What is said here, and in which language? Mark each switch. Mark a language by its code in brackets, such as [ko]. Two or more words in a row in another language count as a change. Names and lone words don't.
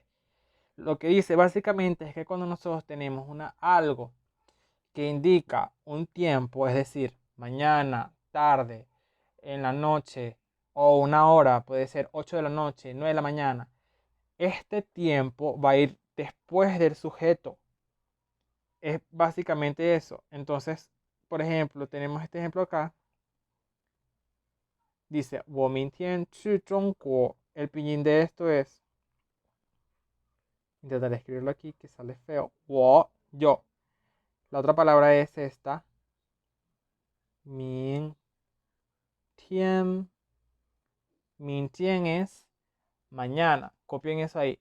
[es] Lo que dice básicamente es que cuando nosotros tenemos algo que indica un tiempo, es decir, mañana, tarde, en la noche o una hora, puede ser 8 de la noche, 9 de la mañana, este tiempo va a ir después del sujeto. Es básicamente eso. Entonces, por ejemplo, tenemos este ejemplo acá. Dice, [zh] 我明天去中国. [es] El pinyin de esto es Intentaré escribirlo aquí que sale feo. Wo, yo. La otra palabra es esta. [zh] 明天. 明天 [es] es mañana. Copien eso ahí.